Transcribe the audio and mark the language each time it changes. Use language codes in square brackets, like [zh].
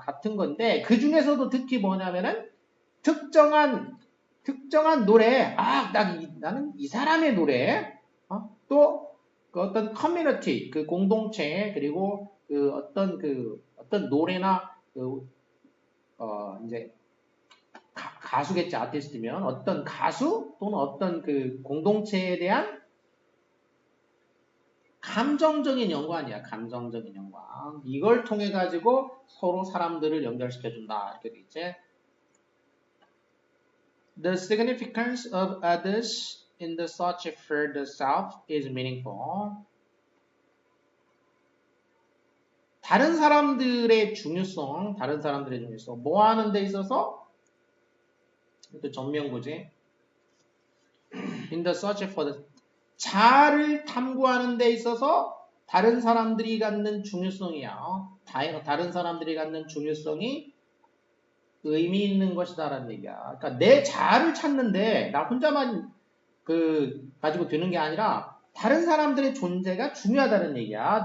[ko] 같은 건데 그 중에서도 특히 뭐냐면은 특정한 노래, 나는 이 사람의 노래, 또 그 어떤 커뮤니티, 그 공동체, 그리고 그 어떤 노래나 이제 가수겠지 아티스트면 어떤 가수 또는 어떤 그 공동체에 대한 감정적인 연관이야. 감정적인 연관. 이걸 통해 가지고 서로 사람들을 연결시켜준다 이렇게 돼 있지. [en] The significance of others in the search for the self is meaningful. [ko] 다른 사람들의 중요성, 뭐 하는 데 있어서? 또 전명구지. [en] In the search for the [ko] 자아를 탐구하는 데 있어서 다른 사람들이 갖는 중요성이야. 다른 사람들이 갖는 중요성이 의미 있는 것이다라는 얘기야. 그러니까 내 자아를 찾는데 나 혼자만 가지고 되는 게 아니라 다른 사람들의 존재가 중요하다는 얘기야.